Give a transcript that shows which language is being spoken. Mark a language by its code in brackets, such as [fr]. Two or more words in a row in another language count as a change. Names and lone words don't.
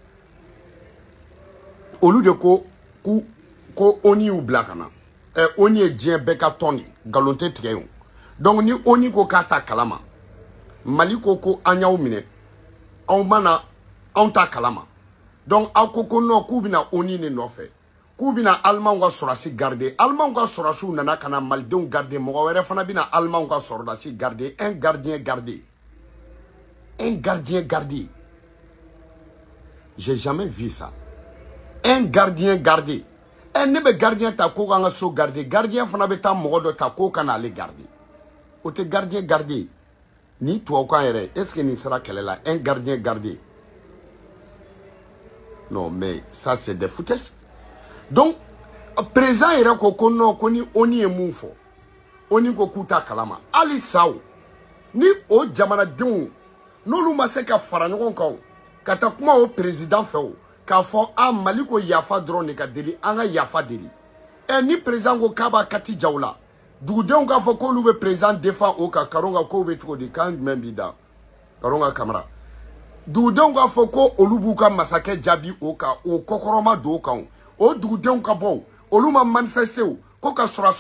[bm] olu de ko ONU y'u bila ka na ONU ye diɲɛ bɛɛ ka tɔn de nkalon tɛ tigɛ yen donc ni ONU ko k'a ta kalama Mali ko an y'aw minɛ anw mana anw ta kalama donc aw ko non k'u bɛna ONU ne nɔfɛ k'u bɛna Allemand ka sɔrɔdasi garder Allemand ka sɔrɔdasiw nana ka na malidenw garder mɔgɔ wɛrɛ fana bɛna Allemand ka sɔrɔdasi garder [fr] un gardien gardé j'ai jamais vu ça un gardien gardé [bm] ne bɛ gardien ta ko kan ka so garder gardien fana bɛ taa mɔgɔ dɔ ta ko ka na ale garder o tɛ gardien garder ni tubabukan yɛrɛ est-ce que nin sera kɛlɛ la [fr] un gardien gardé non mais ça c'est des foutaises [bm] donc président yɛrɛ ko non ko ni ONU ye mun fɔ ONU ko k'u ta kalama hali saw ni o jamanadenw n'olu ma se ka fara ɲɔgɔn kan ka taa kuma o président fɛ o k'a fɔ Mali ko yafa dɔrɔn de ka deli an ka yafa deli ni président ko k'a b'a kati jaw la dugudenw k'a fɔ k'olu bɛ président défend o kan Karonga k'o bɛ cogo di kan jumɛn b'i da Karonga Kamara dugudenw k'a fɔ ko olu b'u ka masakɛ jaabi o kan o kɔkɔrɔma don o kan o dugudenw ka bɔ olu ma manifester o ko ka sɔrɔdasiw